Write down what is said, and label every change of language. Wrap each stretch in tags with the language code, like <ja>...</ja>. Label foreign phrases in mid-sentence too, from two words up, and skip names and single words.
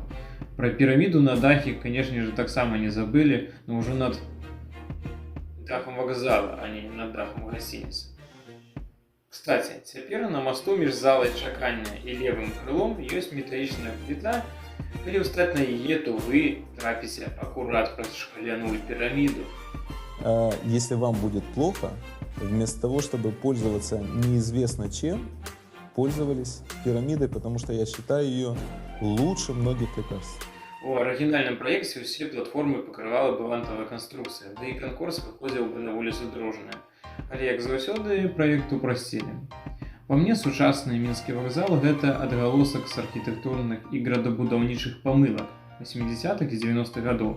<be>Пра піраміду на дахе, канешне ж, таксама не забылі, но ўжо над дахам вакзала, а не над дахам гасцініцы. Кстати, цяпер на масту між залай чакання і левым крылом ёсць металічная пліта. Калі ўстаць на яе, то вы трапіце акурат праз шкляную піраміду.</be> <ru>Если вам будет плохо, вместо того, чтобы пользоваться неизвестно чем, пользовались пирамидой, потому что я считаю ее лучше многих лекарств.</ru> <be>У арыгінальным праекце ўсе платформы пакрывала бы вантавая канструкцыя, да і канкурс выходзіў бы на вуліцу Дрожная. Але, як заўсёды, праект упрасцілі. Па мне, сучасны мінскі вакзал – гэта адгалосак з архітэктурных і градабудаўнічых памылак 80-х і 90-х гадоў.</be>